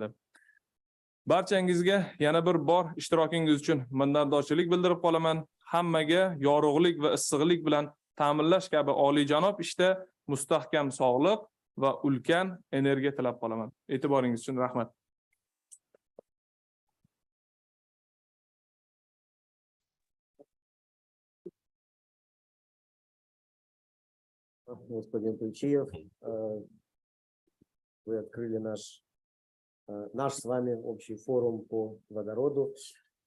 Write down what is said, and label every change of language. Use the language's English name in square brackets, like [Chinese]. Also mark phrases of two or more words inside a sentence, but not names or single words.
[Uzbek] Barchangizga yana bir bor ishtirokingiz uchun minnatdorchilik bildirib qolaman. Hammaga yorug'lik va issiqlik bilan ta'minlash kabi oliyjanob ishda mustahkam sog'liq va ulkan energiya tilab qolaman. E'tiboringiz uchun rahmat. [Russian] Господин Тучиев, вы открыли наш с вами общий форум по водороду.